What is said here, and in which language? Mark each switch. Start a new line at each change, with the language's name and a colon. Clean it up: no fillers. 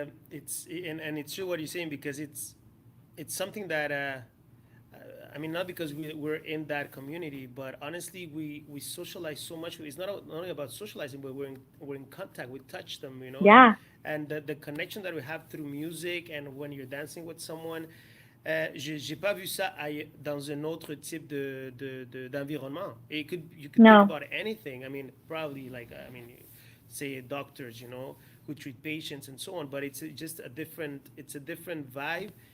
English: It's true what you're saying, because it's something that I mean, not because we're in that community, but honestly, we socialize so much. It's not only about socializing, but we're in contact. We touch them, you know, Yeah. and the connection that we have through music and when you're dancing with someone.
French: J'ai pas vu ça dans un autre type d'environnement.
English: You could think No. about anything. I mean, probably like I mean, say doctors, you know, who treat patients and so on. But just it's a different vibe.